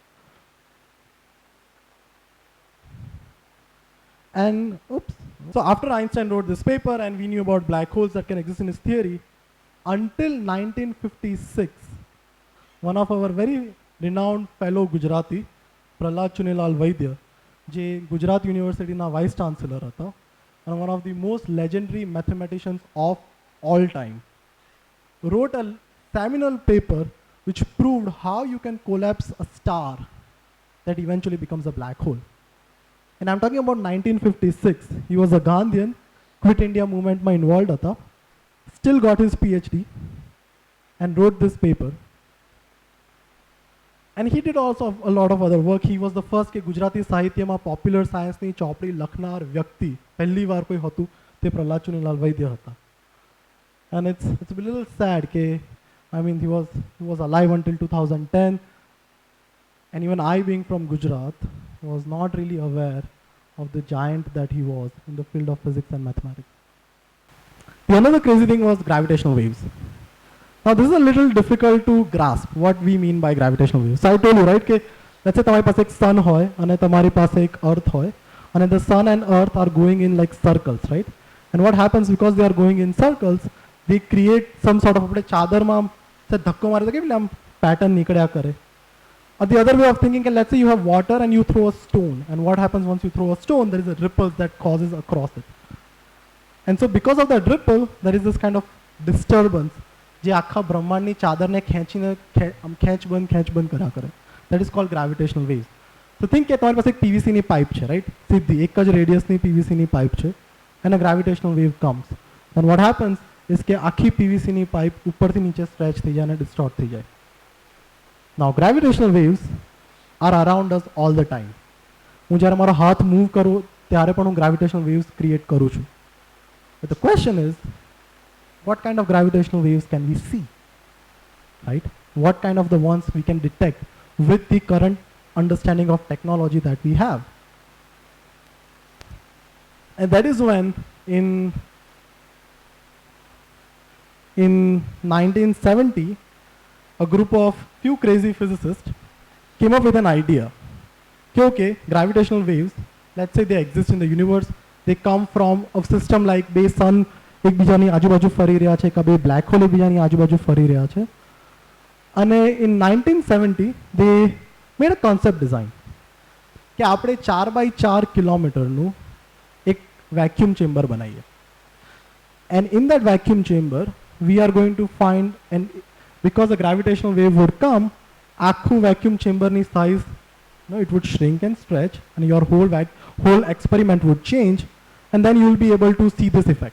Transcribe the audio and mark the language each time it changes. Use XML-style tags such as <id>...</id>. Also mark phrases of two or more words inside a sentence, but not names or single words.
<en>And so after Einstein wrote this paper and we knew about black holes that can exist in his theory, until 1956, one of our very renowned fellow Gujarati, Prahlad Chunilal Vaidya,</en> <gu>જે ગુજરાત યુનિવર્સિટીના વાઇસ ચાન્સેલર હતા</gu> <en>and one of the most legendary mathematicians of all time, wrote a seminal paper which proved how you can collapse a star that eventually becomes a black hole. And I'm talking about 1956. He was a Gandhian, quit India movement ma involved hata, still got his PhD and wrote this paper. And he did also a lot of other work. He was the first</en> <gu>કે ગુજરાતી સાહિત્યમાં પોપ્યુલર સાયન્સની ચોપડી લખનાર વ્યક્તિ પહેલી વાર કોઈ હતું તે પ્રહલાદ ચુનીલાલ વૈદ્ય હતા.</gu> <en>And it's a little sad કે I mean he was alive until 2010, and even I, being from Gujarat, was not really aware of the giant that he was in the field of physics and mathematics. The another crazy thing was gravitational waves. Now this is a little difficult to grasp what we mean by gravitational waves. So I told you, right, that let's say</en> <gu>તમારી પાસે એક sun હોય અને તમારી પાસે એક earth હોય અને</gu> <en>the sun and earth are going in like circles, right? And what happens, because they are going in circles, they create some sort of</en> <gu>આપણે ચાદરમાં ધક્કો મારે તો કેવી આમ પેટર્ન નીકળ્યા કરે.</gu> <en>Or the other way of thinking, let's say you have water and you throw a stone, and what happens once you throw a stone, there is a ripple that causes across it. And so because of that ripple, there is this kind of disturbance</en> <gu>જે આખા બ્રહ્માંડની ચાદરને ખેંચીને ખેંચ બંધ કર્યા કરે.</gu> <en>That is called gravitational waves. So think</en> <gu>કે તમારી પાસે એક પીવીસીની પાઇપ છે, રાઈટ, સીધી એક જ રેડિયસની પીવીસીની પાઇપ છે</gu> <en>and a gravitational wave comes. And what happens is</en> <gu>કે આખી પીવીસીની પાઇપ ઉપરથી નીચે સ્ટ્રેચ થઈ જાય અને ડિસ્ટોર્ટ થઈ જાય.</gu> <en>Now gravitational waves are around us all the time.</en> <gu>હું જ્યારે મારો હાથ મૂવ કરું ત્યારે પણ હું</gu> <en>gravitational waves</en> <gu>ક્રિએટ કરું છું.</gu> <en>But the question is, what kind of gravitational waves can we see, right? What kind of the ones we can detect with the current understanding of technology that we have? And that is when in 1970, a group of few crazy physicists came up with an idea. Okay, gravitational waves, let's say they exist in the universe, they come from a system like the sun</en> <gu>એકબીજાની આજુબાજુ ફરી રહ્યા છે, કે બે બ્લેક હોલ એકબીજાની આજુબાજુ ફરી રહ્યા છે. અને</gu> <en>in 1970 they made a concept design</en> <gu>કે આપણે 4x4 કિલોમીટરનું એક</gu> <en>vacuum chamber</en> <gu>બનાવીએ.</gu> <en>And in that vacuum chamber we are going to find, and because the gravitational wave would come, આખું vacuum chamber ની size, it would shrink and stretch, and your whole experiment would change, and then you will be able to see this effect.</en>